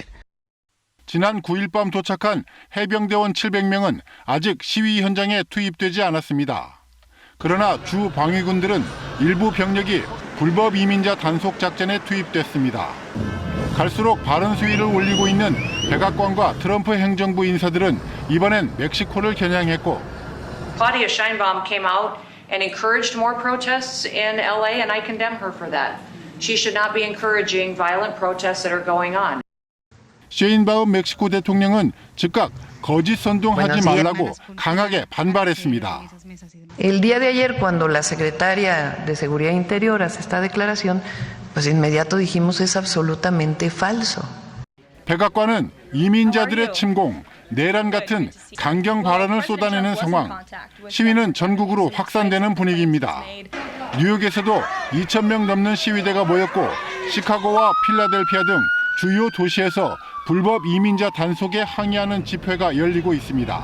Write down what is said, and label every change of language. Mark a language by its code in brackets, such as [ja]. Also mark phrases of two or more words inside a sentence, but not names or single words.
[ko] 지난 9일 밤 도착한 해병대원 700명은 아직 시위 현장에 투입되지 않았습니다. 그러나 주 방위군들은 일부 병력이 불법 이민자 단속 작전에 투입됐습니다. 갈수록 바른 수위를 올리고 있는 백악관과 트럼프 행정부 인사들은 이번엔 멕시코를 겨냥했고 [en] Claudia Sheinbaum came out and encouraged more protests in LA, and I condemn her for that. She should not be encouraging violent protests that are going on. [ko] 셰인바움 멕시코 대통령은 즉각 거짓 선동하지 말라고 강하게 반발했습니다. [es] El día de ayer, cuando la secretaria de Seguridad Interior hace esta declaración, pues inmediato dijimos es absolutamente falso. [ko] 백악관은 이민자들의 침공, 내란 같은 강경 발언을 쏟아내는 상황, 시위는 전국으로 확산되는 분위기입니다. 뉴욕에서도 2,000명 넘는 시위대가 모였고 시카고와 필라델피아 등 주요 도시에서 불법 이민자 단속에 항의하는 집회가 열리고 있습니다.